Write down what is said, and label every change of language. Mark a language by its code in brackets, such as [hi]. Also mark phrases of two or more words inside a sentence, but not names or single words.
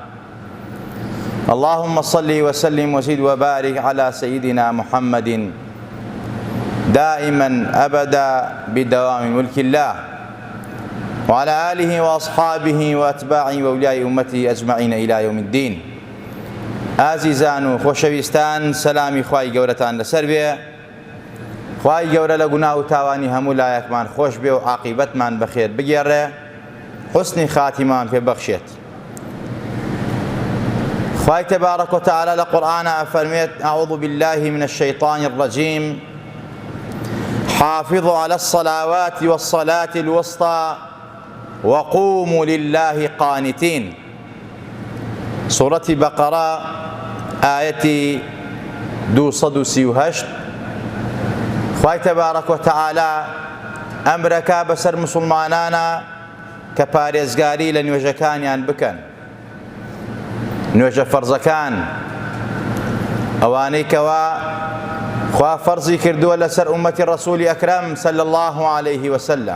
[ar] اللهم صل وسلم وزد وبارك على سيدنا محمد دائما أبدا بدوام ملك الله، وعلى آله وأصحابه وأتباعه وأولياء أمته أجمعين إلى يوم الدين. [ckb] ئازیزان و خۆشەویستان، سەلامی خوای گەورەتان لەسەر بێ. خوای گەورە لە گوناه و تاوانی هەموو لایەکمان خۆش بێ و عاقیبەتمان بەخێر بگێڕێ، حوسنی خاتیمان پێ بەخشێت. [ar] خوای تبارك وتعالى [ckb] لقرآن أفرميت: [ar] أعوذ بالله من الشيطان الرجيم حافظوا على الصلوات والصلاة الوسطى وقوموا لله قانتين. سورة بقرة آية 238. [ckb] خوای [ar] تبارك وتعالى [ckb] ئەمرەکە بەسەر مسلمانانە کە پارێزگاری لە نوێژەکانیان بکەن، نوێژە فەرزەکان، ئەوانەی کەوا خوا فەرزی کردووە لەسەر ئومەتی ڕەسوولی ئەکرەم [ar] صلی الله عليه وسلم.